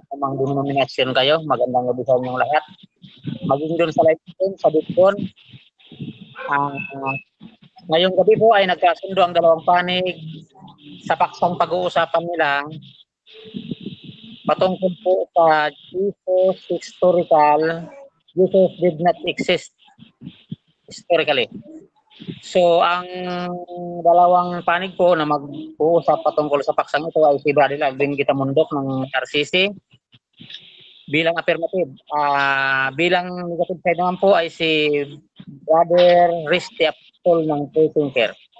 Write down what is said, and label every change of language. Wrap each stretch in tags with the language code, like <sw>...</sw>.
<tl>Kung mag-denomination kayo, magandang gabi sa inyong lahat. Maging doon sa live stream, sa Bitcoin. Ngayong gabi po ay nagkasundo ang dalawang panig sa paksang pag-uusapan nila patungkol po sa Jesus historical.</tl> <en>Jesus did not exist historically.</en> <tl>So, ang dalawang panig po na mag-uusap patungkol sa paksang ito ay si Brother Alvin Gitamundok ng RCC bilang affirmative. Bilang negative side naman po ay si Brother Risty Apostol ng Thinker.</tl>